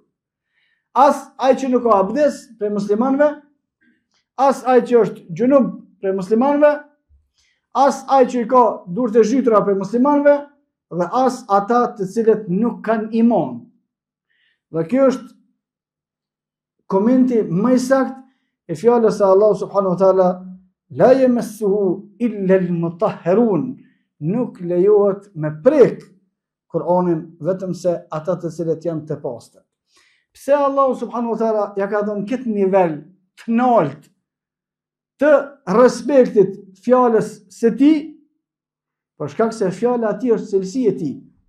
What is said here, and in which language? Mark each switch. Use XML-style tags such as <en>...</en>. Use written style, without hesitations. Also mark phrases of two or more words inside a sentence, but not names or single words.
<sq>As ai që nuk ka abdes prej muslimanëve, as ai që është gjunub prej muslimanëve, as ai që i ka durët e zhytura prej muslimanëve, dhe as ata të cilët nuk kanë iman. Dhe kjo është komenti më i saktë e fjalës së Allahu</sq> <ar>سبحانه وتعالى: لا يمسه إلا المطهرون.</ar> <sq>Nuk lejohet me prek Kur'anin vetëm se ata të cilët janë të pastër. Pse Allahu</sq> <ar>سبحانه وتعالى</ar> <sq>ja ka dhënë këtë nivel të lartë të respektit fjalës së tij? Për shkak se fjala e tij është cilësi e tij.</sq>